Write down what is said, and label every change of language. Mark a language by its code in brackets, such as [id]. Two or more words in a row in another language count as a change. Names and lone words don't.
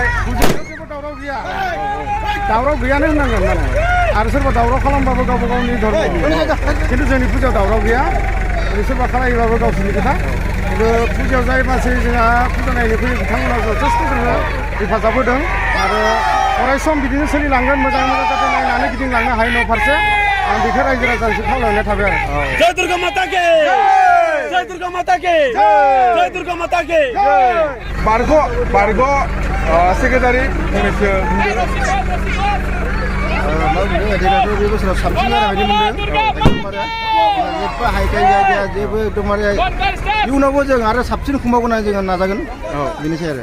[brx] फुजायाव जेबो दावराव गैया दावराव गैयानो होननांगोन माने आरो सोरबा दावराव खालामबाबो गावबा गावनि धर्म खिन्थु जोंनि फुजायाव दावराव गैया सोरबा खालायोबाबो गावसोरनि खोथा खिन्थु फुजायाव जाय मानसि जोंहा फुजा नायनो फैयो बिथांमोना जथेस्थ' जोंनो हेफाजाब होदों आरो अराय सम बिदिनो सोलिलांगोन मोजां मोजां जाहाथे नायनानै गिदिंलांनो हायो न' फारसे आं बेखौ रायजो राजानिसिम खावलायनाय थाबाय आरो [hi] जय दुर्गा माता के जय दुर्गा माता के जय दुर्गा माता के [brx] बारग' सेक्रेटारि फंनैसो बे बोसोराव साबसिन जानाय बायदि मोनदों हाइकाइ जायगाया जेबो एकदमबारे इयुनावबो जों आरो साबसिन खुंबावगोन जोङो नाजागोन बेनोसै आरो